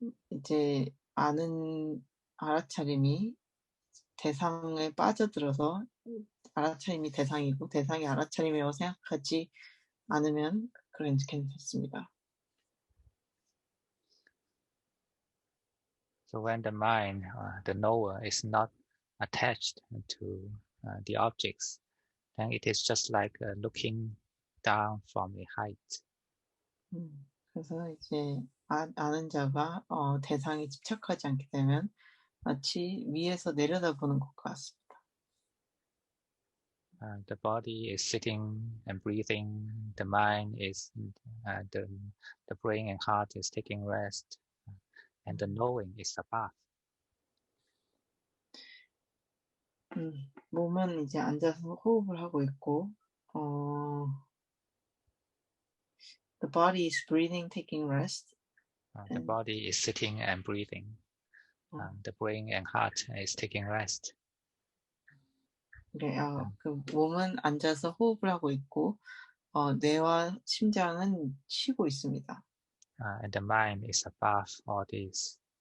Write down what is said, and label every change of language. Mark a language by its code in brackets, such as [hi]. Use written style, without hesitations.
[ko] 이제 알아차림이 대상에 빠져들어서 알아차림이 대상이고 대상이 알아차림이라고 생각하지 않으면 그런 괜찮습니다. [en] So when the mind, the knower, is not attached to the objects, then it is just like looking down from a height. [ko] 그래서 이제 아는 자가 대상에 집착하지 않게 되면 마치 위에서 내려다보는 것 같습니다. [en] The body is sitting and breathing. The mind is the brain and heart is taking rest, and the knowing is above. [ko] 몸은 이제 앉아서 호흡을 하고 있고, [en] the body is breathing, taking rest. The body is sitting and breathing. The brain and heart is taking rest. [ko] 그 몸은 앉아서 호흡을 하고 있고, 뇌와 심장은 쉬고 있습니다. [en] And the mind is above all this.